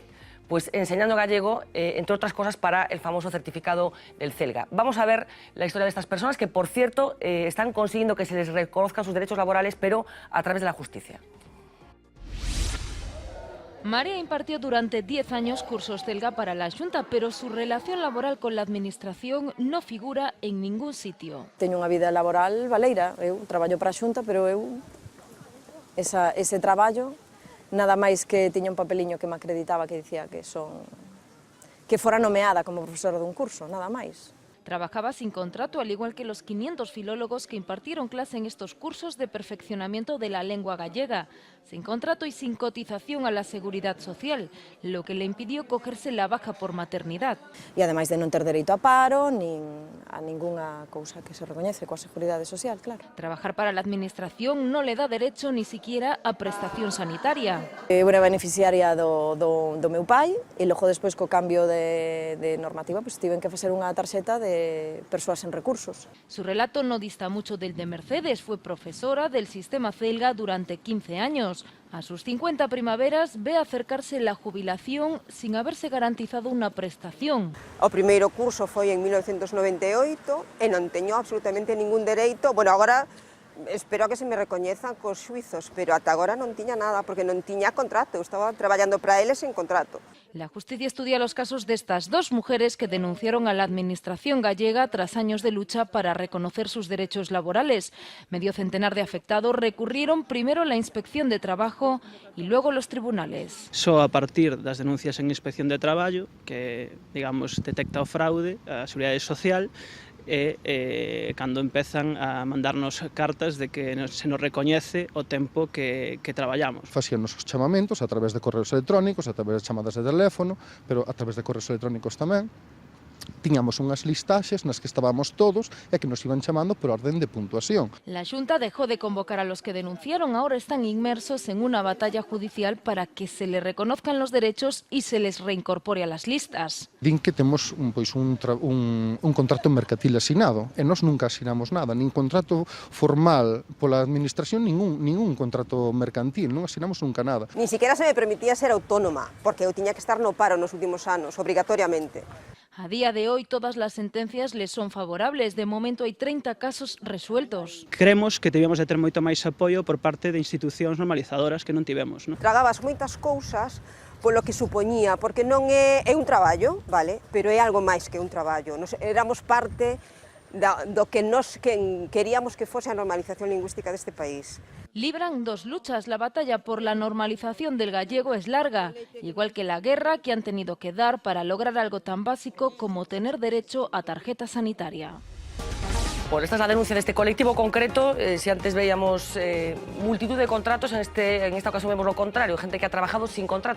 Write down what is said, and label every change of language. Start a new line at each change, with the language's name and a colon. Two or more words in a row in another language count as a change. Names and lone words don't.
Spanish: Pues enseñando gallego, entre otras cosas, para el famoso certificado del CELGA. Vamos a ver la historia de estas personas que, por cierto, están consiguiendo que se les reconozcan sus derechos laborales, pero a través de la justicia. María impartió durante 10 años cursos CELGA para la Xunta, pero su relación laboral con la administración no figura en ningún sitio.
Galician: Teño unha vida laboral baleira, eu traballo para a Xunta, pero eu ese traballo, nada máis que tiña un papeliño que me acreditaba que dicía que fora nomeada como profesora dun curso, nada máis.
Spanish: Trabajaba sin contrato, al igual que los 500 filólogos que impartieron clase en estos cursos de perfeccionamiento de la lengua gallega, sin contrato y sin cotización a la seguridad social, lo que le impidió cogerse la baja por maternidad.
Galician: E ademais de non ter dereito a paro, nin a ningunha cousa que se recoñece coa seguridade social, claro.
Spanish: Trabajar para la administración no le da derecho ni siquiera a prestación sanitaria.
Galician: Eu era beneficiaria do meu pai e logo despois co cambio de normativa pues, tiven que facer unha tarxeta de persoas en recursos.
Spanish: Su relato no dista mucho del de Mercedes. Fue profesora del sistema CELGA durante 15 años. A sus 50 primaveras ve acercarse la jubilación sin haberse garantizado una prestación.
Galician: O primeiro curso foi en 1998 e non teño absolutamente ningún dereito. Bueno, agora espero que se me recoñezan cos xuizos, pero ata agora non tiña nada, porque non tiña contrato. Eu estaba traballando para eles sen contrato.
Spanish: La justicia estudia los casos de estas dos mujeres que denunciaron a la administración gallega tras años de lucha para reconocer sus derechos laborales. Medio centenar de afectados recurrieron primero a la Inspección de Trabajo y luego a los tribunales.
Galician: Só a partir das denuncias en Inspección de Traballo, que, digamos, detecta o fraude, a Seguridade Social, cando empezan a mandarnos cartas de que se nos recoñece o tempo que traballamos. Facíanos os chamamentos a través de correos electrónicos, a través de chamadas de teléfono, pero a través de correos electrónicos tamén. Tiñamos unhas listaxes nas que estábamos todos e que nos iban chamando por orden de puntuación.
Spanish: La Xunta dejó de convocar a los que denunciaron, ahora están inmersos en una batalla judicial para que se les reconozcan los derechos y se les reincorpore a las listas.
Galician: Din que temos un contrato mercantil asinado e nós nunca asinamos nada, nin contrato formal pola administración, ningún contrato mercantil, non asinamos nunca nada.
Spanish: Ni siquiera se me permitía ser autónoma,
Galician: porque eu tiña que estar no paro nos últimos anos, obrigatoriamente.
Spanish: A día de hoy todas las sentencias les son favorables. De momento hay 30 casos resueltos. Creemos que debíamos
Galician: de ter moito máis apoio por parte de institucións normalizadoras que non tivemos. Tragabas moitas cousas polo que supoñía, porque non é un traballo, vale? Pero é algo máis que un traballo. Nos éramos parte do que nos queríamos que fose a normalización lingüística deste país.
Spanish: Libran dos luchas. La batalla por la normalización del gallego es larga, igual que la guerra que han tenido que dar para lograr algo tan básico como tener derecho a tarjeta sanitaria. Bueno, esta es la denuncia de este colectivo concreto. Si antes veíamos multitud de contratos, en esta ocasión vemos lo contrario, gente que ha trabajado sin contrato.